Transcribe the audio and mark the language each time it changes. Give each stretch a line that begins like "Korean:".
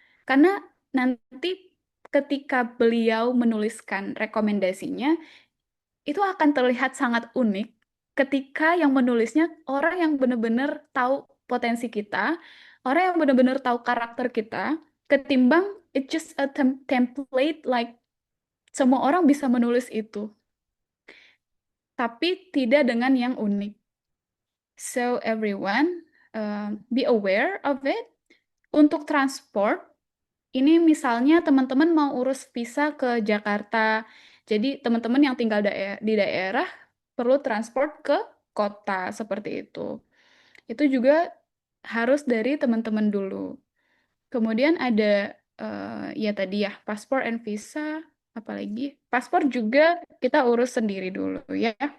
Indonesian: Karena nanti ketika beliau menuliskan rekomendasinya, itu akan terlihat sangat unik ketika yang menulisnya orang yang benar-benar tahu potensi kita, orang yang benar-benar tahu karakter kita, ketimbang
English: it's just a template like
Indonesian: semua orang bisa menulis itu, tapi tidak dengan yang unik.
English: So everyone be aware of it.
Indonesian: Untuk transport, ini misalnya teman-teman mau urus visa ke Jakarta, jadi teman-teman yang tinggal di daerah perlu transport ke kota seperti itu. Itu juga harus dari teman-teman dulu. Kemudian ada ya tadi ya paspor and visa, apalagi paspor juga kita urus sendiri dulu ya.